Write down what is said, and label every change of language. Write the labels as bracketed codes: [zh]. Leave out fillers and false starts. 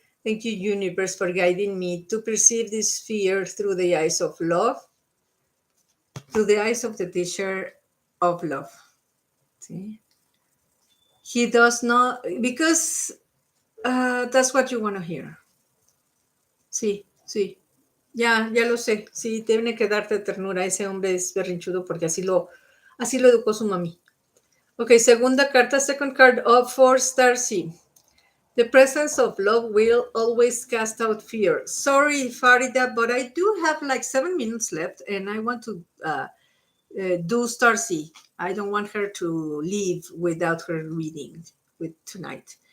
[en] Thank you, universe, for guiding me to perceive this fear through the eyes of love, through the eyes of the teacher of love. See? He does not, because that's what you want to hear. [es] Sí, sí. Ya lo sé. Sí, tiene que darte ternura. Ese hombre es berrinchudo porque así lo educó su mami. [en] Ok, [es] segunda carta, [en] second card of 4 star C. The presence of love will always cast out fear. Sorry, Farida, but I do have like 7 minutes left and I want to do star C. I don't want her to leave without her reading with tonight.